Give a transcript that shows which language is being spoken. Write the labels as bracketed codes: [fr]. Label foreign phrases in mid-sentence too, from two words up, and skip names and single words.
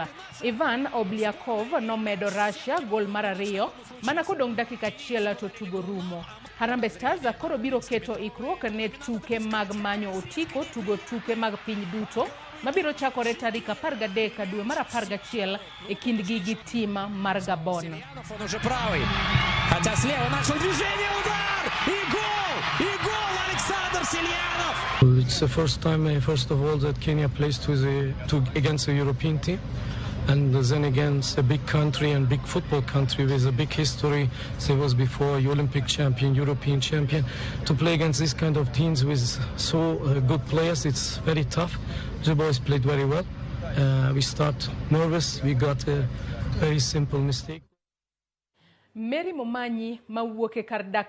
[luo] Ivan Obliakov nomedo Russia gol mar 2 mana kodong dakika 1 to tugo rumo. Harambee Stars koro biro keto ikruok ne tuke mag manyo otiko tugo tuke mag piny duto mabiro chakore tarik 13 dwe mar 11 e kindgi gi tim mar Gabon. [en] It's the first time, first of all, that Kenya plays against a European team, and then against a big country and big football country with a big history. There was before Olympic champion, European champion. To play against this kind of teams with so good players, it's very tough. The boys played very well. We start nervous. We got a very simple mistake. [luo] Mary Momanyi mawuok e kar dak